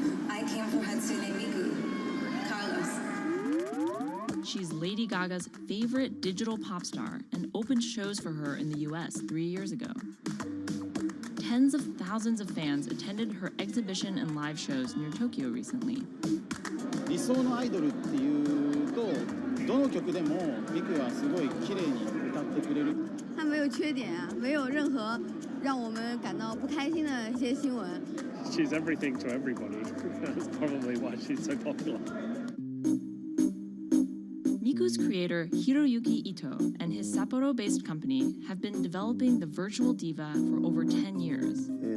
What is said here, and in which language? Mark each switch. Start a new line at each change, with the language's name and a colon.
English: I came from Hatsune Miku, Carlos. She's Lady Gaga's favorite digital pop star and opened shows for her in the US 3 years ago. Tens of thousands of fans attended her exhibition and live shows near Tokyo recently.
Japanese: 理想のアイドルっていうとどの曲でもミクはすごい綺麗に歌ってくれる。
Chinese: 他没有缺点啊，没有任何让我们感到不开心的一些新闻。
English: She's everything to everybody. That's probably why she's so popular. Miku's creator Hiroyuki Ito and his Sapporo-based company have been developing the virtual diva for over 10 years.